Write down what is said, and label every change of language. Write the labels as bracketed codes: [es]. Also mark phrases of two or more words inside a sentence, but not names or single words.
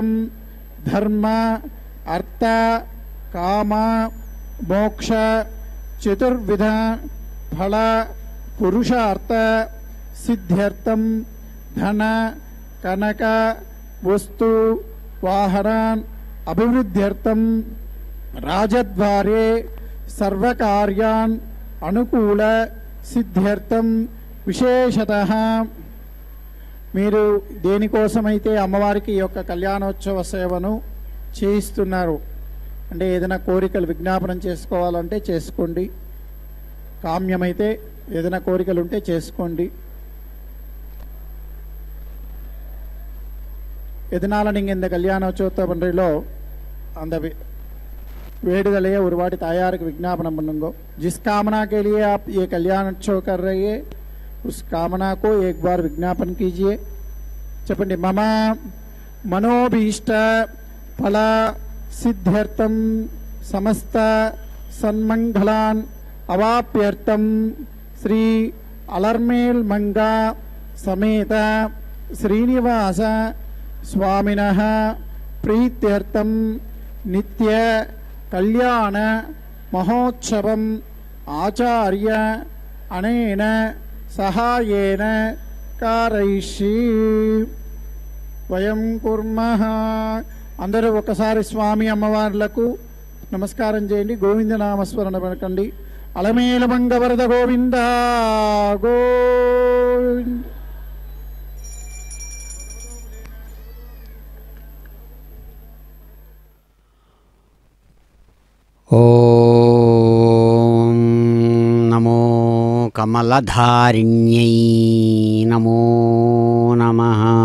[sa] धर्म अर्थ काम मोक्ष चतुर्विध फल पुरुषार्थ सिद्ध्यर्थम धन कनक वस्तु वाहनान् अभिवृद्ध्यर्थम राजद्वारे सर्वकार्यान् अनुकूल सिद्ध्यर्थम विशेषतः [te] మీరు దేనికోసమైతే అమ్మవారికి ఈ యొక్క కళ్యాణోత్సవ సేవను చేయిస్తున్నారు అంటే ఏదైనా కోరికలు విజ్ఞాపనం చేసుకోవాలంటే చేసుకోండి, కామ్యమైతే ఏదైనా కోరికలు ఉంటే చేసుకోండి. [ta] எதனால நீங்கள் இந்த கல்யாணோற்சவத்தை பண்ணுறீங்களோ அந்த வேண்டுதலையே ஒரு வாட்டி தாயாருக்கு विज्ञापन பண்ணுங்க. [hi] जिस कामना के लिए आप ये कल्याणोत्सव कर रहे हैं उस कामना को एक बार विज्ञापन कीजिए. [te] చెప్పండి. [sa] मम मनोभीष्ट फल सिद्ध्यर्थम समस्त सन्मंगलान् अवाप्यर्थम श्री अलर्मेल मंगा समेत श्रीनिवास स्वामिनः प्रीत्यर्थम नित्य कल्याण महोत्सवम् आचार्य अनेन सहायेन कारयिष्ये वयं कुर्मः. [te] అందరూ ఒకసారి స్వామి అమ్మవార్లకు నమస్కారం చేయండి. గోవింద నామస్మరణ పలకండి. అలమేల మంగవరద గోవింద గోవింద. [sa] ఓం నమో కమలధారిణ్యై నమో నమః.